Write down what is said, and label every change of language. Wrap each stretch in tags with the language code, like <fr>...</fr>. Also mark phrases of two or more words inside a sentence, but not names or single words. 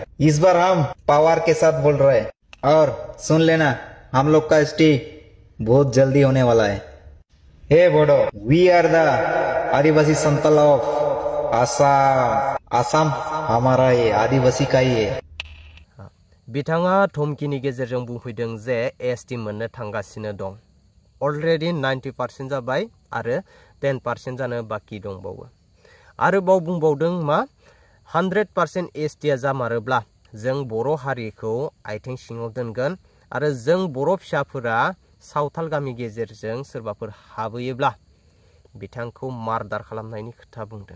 <hi>इस बार हम पावर के साथ बोल रहे हैं। और सुन लेना, हम लोग का एसटी बहुत जल्दी होने वाला है।</hi> <en>hey Bodo, we are the Adivasi Santal of Assam</en> <hi>हमारा है, आदिवासी का ही है।</hi> <brx>बिथाङा धमकिनि गेजेरजों बुंफैदों जे एसटी मोननो थांगासिनो दं। अलरेडी 90% जाबाय आरो 10% जानो बाकी दंबावो। आरोबाव बुंबावदों मा, 100% एसटीआ जामारोब्ला जों बर' हारिखौ आथिं सिङाव दोनगोन आरो जों बर' फिसाफोरा सावथाल गामि गेजेरजों सोरबाफोर हाबोयोब्ला बिथांखौ मार्डार खालामनायनि खोथा बुंदों।</brx>